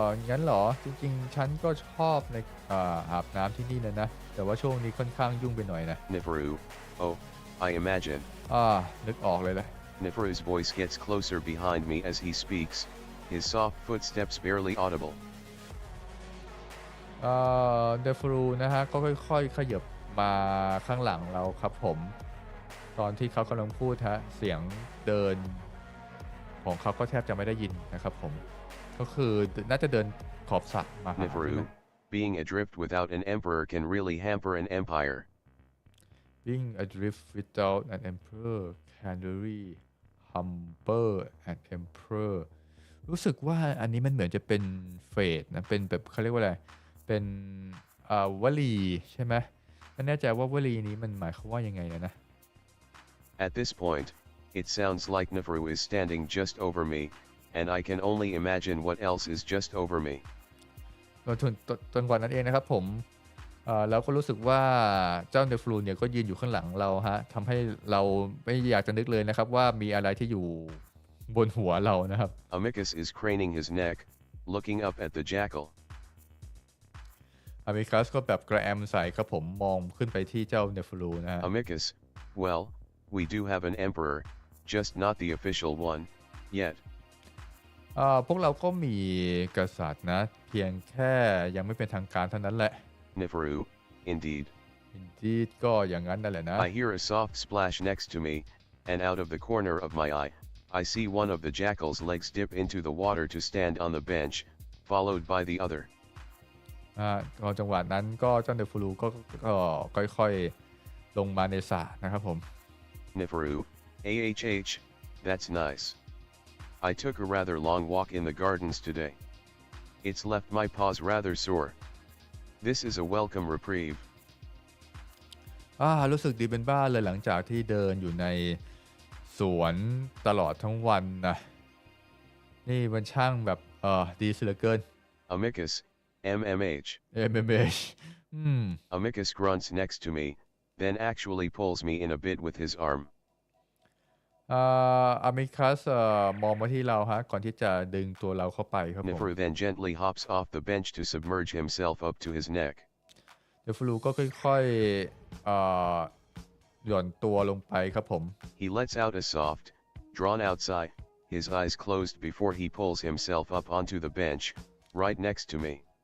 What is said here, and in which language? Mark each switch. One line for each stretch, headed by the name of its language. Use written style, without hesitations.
Thai: งั้นเหรอจริงๆฉันก็ชอบในอาบน้ำที่นี่นะแต่ว่าช่วงนี้ค่อนข้างยุ่งไปหน่อยนะ
English: Neferu, oh, I imagine.
Thai: นึกออกเลยนะ
English: Neferu's voice gets closer behind me as he speaks, his soft footsteps barely audible.
Thai: เดฟรูนะฮะก็ค่อยๆขยับมาข้างหลังเราครับผมตอนที่เขากำลังพูดฮะเสียงเดินของเขาก็แทบจะไม่ได้ยินนะครับผมก็คือน่าจะเดินขอบสระมาหา
English: Neferu, being adrift without an emperor can really hamper an empire. Being adrift without an emperor
Thai: can really hamper an emperor รู้สึกว่าอันนี้มันเหมือนจะเป็นเฟสนะเป็นแบบเขาเรียกว่าอะไรเป็นวลีใช่ไหมไม่แน่ใจว่าวลีนี้มันหมายความว่ายังไงนะ
English: At this point, it sounds like Neferu is standing just over me, and I can only imagine what else is just over me.
Thai: จนกว่านั้นเองนะครับผมเราก็รู้สึกว่าเจ้าเนฟรูเนี่ยก็ยืนอยู่ข้างหลังเราฮะทำให้เราไม่อยากจะนึกเลยนะครับว่ามีอะไรที่อยู่บนหัวเรานะครับ
English: Amicus is craning his neck, looking up at the jackal.
Thai: อามิคัสก็แบบกระแอมใส่ครับผมมองขึ้นไปที่เจ้าเนฟรูนะฮะ
English: Amicus, well, we do have an emperor, just not the official one, yet.
Thai: พวกเราก็มีกษัตริย์นะเพียงแค่ยังไม่เป็นทางการเท่านั้นแหละ
English: Neferu, indeed.
Thai: Indeed ก็อย่างนั้นนั่นแหละนะ
English: I hear a soft splash next to me, and out of the corner of my eye, I see one of the jackal's legs dip into the water to stand on the bench, followed by the other.
Thai: ตอนจังหวะนั้นก็เจ้าเนฟรูก็ค่อยๆลงมาในสระนะครับผม
English: Neferu, ahh, that's nice. I took a rather long walk in the gardens today. It's left my paws rather sore. This is a welcome reprieve.
Thai: รู้สึกดีเป็นบ้าเลยหลังจากที่เดินอยู่ในสวนตลอดทั้งวันนะนี่มันช่างแบบดีเสียเหลือเกิน
English: Amicus, MMH. MMH Amicus grunts next to me, then actually pulls me in a bit with his arm.
Thai: Amicus มองมาที่เราฮะก่อนที่จะดึงตัวเราเข้าไปครับผม
English: Neferu then gently hops off the bench to submerge himself up to his neck.
Thai: เนฟรูก็ค่อยๆหย่อนตัวลงไปครับผม
English: He lets out a soft, drawn-out sigh, his eyes closed before he pulls himself up onto the bench, right next to me.